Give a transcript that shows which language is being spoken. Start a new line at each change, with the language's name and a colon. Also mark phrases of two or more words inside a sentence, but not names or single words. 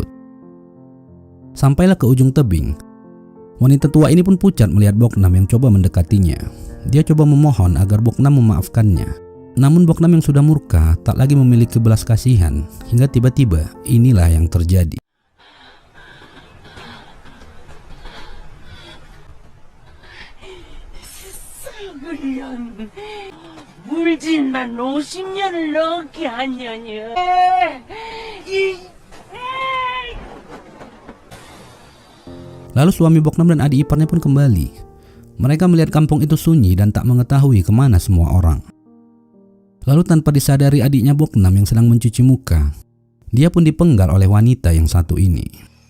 Indonesian: Sampailah ke ujung tebing. Wanita tua ini pun pucat melihat Boknam yang coba mendekatinya. Dia coba memohon agar Boknam memaafkannya. Namun Boknam yang sudah murka tak lagi memiliki belas kasihan, hingga tiba-tiba inilah yang terjadi.
Korean: 물질만 50년을 넘게 한 년이야.
Indonesian: Lalu suami Boknam dan adik iparnya pun kembali. Mereka melihat kampung itu sunyi dan tak mengetahui kemana semua orang. Lalu tanpa disadari adiknya Boknam yang sedang mencuci muka, dia pun dipenggal oleh wanita yang satu ini.